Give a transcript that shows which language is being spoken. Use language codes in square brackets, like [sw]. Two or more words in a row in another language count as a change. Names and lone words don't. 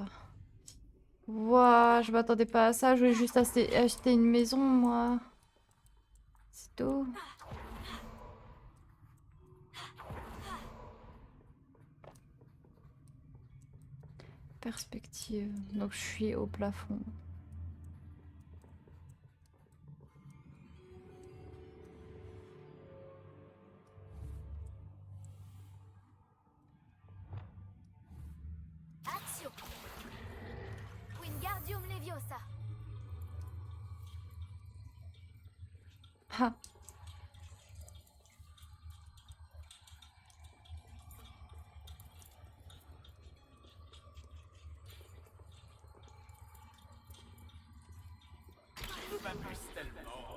[fr] Ouah, je m'attendais pas à ça. Je voulais juste acheter une maison, moi. C'est tout. Perspective. Donc je suis au plafond. Accio. Wingardium Leviosa. Ah. Je m'amuse tellement.